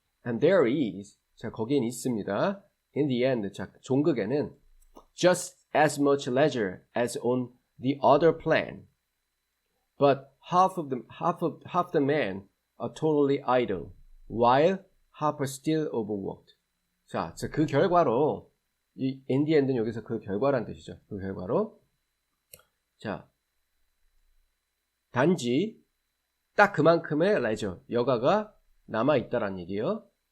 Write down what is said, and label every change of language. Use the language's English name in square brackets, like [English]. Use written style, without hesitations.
[English] And there is, 자, [Korean] 거기엔 있습니다. [English] In the end, 자, [Korean] 종극에는 [English] just as much leisure as on the other plan. But half the men are totally idle, while half are still overworked. [Korean] 자, 그 결과로 이 [English] in the end [Korean] 는 여기서 그 결과란 뜻이죠. 그 결과로 자, 단지 딱 그만큼의 leisure, 여가가 남아 있다라는 얘기예요.